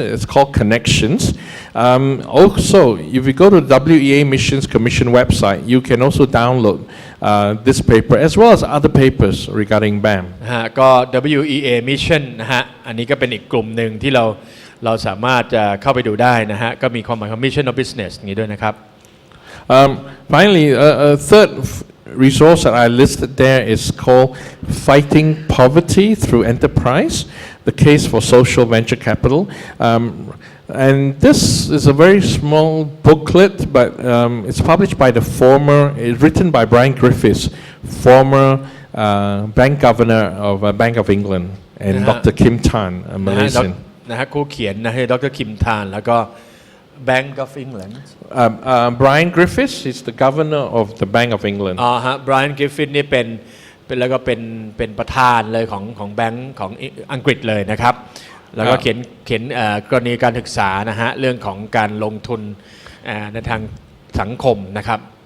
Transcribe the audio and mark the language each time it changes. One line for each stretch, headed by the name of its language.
English: It's called Connections. Also, if you go to the WEA Missions Commission website, you can also download this paper as well as other papers regarding BAM.
Thai: นะฮะก็ WEA Mission นะฮะอันนี้ก็เป็นอีกกลุ่มหนึ่งที่เราสามารถจะเข้าไปดูได้นะฮะก็มีความหมายของ Mission of Business อย่างนี้ด้วยนะครับ
English: Finally, a third resource that I listed there is called Fighting Poverty Through Enterprise, the Case for Social Venture Capital. And this is a very small booklet, but it's published by it's written by Brian Griffiths, former bank governor of Bank of England, and Dr. Kim Tan, a Malaysian.
Thai: นะฮะคู่เขียนนะฮะดรคิมทานแล้วก็ Bank of England
English: Brian Griffiths is the governor of the Bank of England.
Thai: อ๋อฮะ Brian Griffith นี่เป็นแล้วก็เป็นประธานเลยของแบงก์ของอังกฤษเลยนะครับแล้วก็เขียนกรณีการศึกษานะฮะเรื่องของการลงทุนในทางสังคมนะครับ